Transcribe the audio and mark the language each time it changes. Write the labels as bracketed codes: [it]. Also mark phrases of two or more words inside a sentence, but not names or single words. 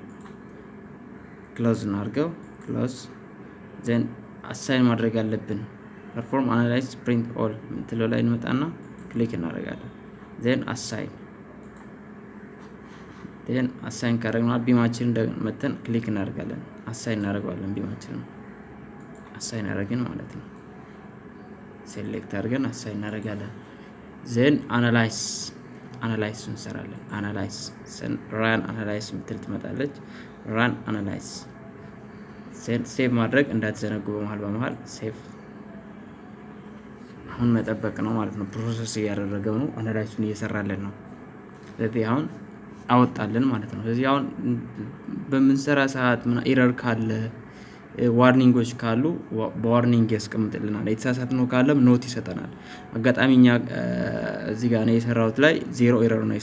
[am] close እናርገው [en] close then [am] አሳይን ማድረግ ያለብን [en] perform analyze print all [am] ምትለው ላይ እንመጣና ክሊክ እናደርጋለን then assign ካደረግነው ቢማችን እንደመተን ክሊክ እናደርጋለን assign እናደርጋለን ቢማችንን assign አደረግን ማለት ነው select አድርገን assign እናደርጋለን [en] then analyze [am] እንሰራለን [en] analyze run analyze [am] ምትል ትመጣለች [en] run analyze [am] ሴቭ ማድረግ እንዳትዘነጉ በመሃል ሴቭ አሁን መጠበቅ ነው ማለት ነው ፕሮሰስ እያደረገው ነው አናላይዙን እየሰራለን ነው ስለዚህ አሁን አወጣለን ማለት ነው ስለዚህ አሁን በመንሰራ ሰዓት ምን ኤረር ካለ ዋርኒንጎች ካሉ በዋርኒንግ ያስቀምጥልናል። የተሳሳትነው ካለም ኖት ይሰጠናል። አጋጣሚኛ እዚህ ጋር ነው የሰራሁት ላይ 0 ኤረር ነው